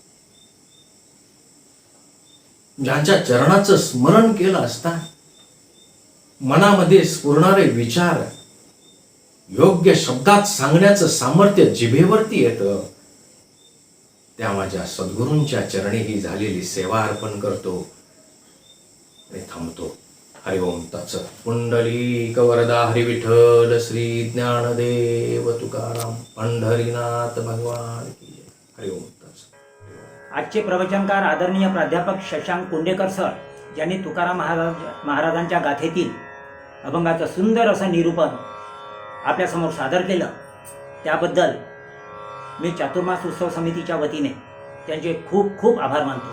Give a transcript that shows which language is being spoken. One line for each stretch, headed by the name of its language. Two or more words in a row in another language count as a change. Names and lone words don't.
Marathi: ज्यांच्या चरणाचं स्मरण केलं असता मनामध्ये स्फुरणारे विचार योग्य शब्दात सांगण्याचं सामर्थ्य जिभेवरती येतं, त्या माझ्या सद्गुरूंच्या चरणी ही झालेली सेवा अर्पण करतो आणि थांबतो.
Sanskrit: हरि ओम तत्सत.
Marathi: पुंडलिक वरदा हरि विठ्ठल श्री ज्ञानदेव तुकाराम पंढरीनाथ भगवान की जय.
Sanskrit: हरि ओम तत्सत.
Marathi: आजचे प्रवचनकार आदरणीय प्राध्यापक शशांक कुंडेकर सर ज्यांनी तुकाराम महाराजांच्या गाथेतील अभंगाचं सुंदर असं निरूपण आपल्यासमोर सादर केलं, त्याबद्दल मी चातुर्मास उत्सव समितीच्या वतीने त्यांचे खूप खूप आभार मानतो.